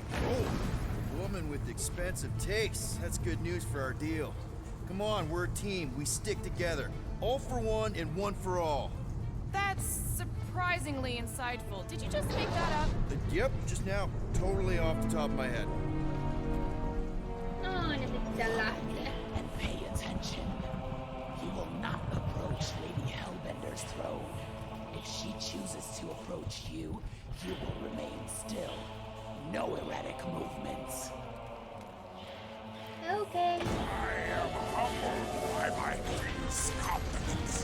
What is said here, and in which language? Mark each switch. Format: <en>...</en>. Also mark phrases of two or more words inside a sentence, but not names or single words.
<en>Oh, a woman with expensive tastes. That's good news for our deal. Come on, we're a team. We stick together. All for one and one for all. That's surprisingly insightful. Did you just make that up? Yep, just now. Totally off the top of my head.</en> <fi>No, ne pitää lähteä.</fi> <en>And pay attention. You will not approach Lady Hellbender's throne. If she chooses to approach you, you will remain still. No erratic movements. Okay. I am humbled by my queen's compliments.</en>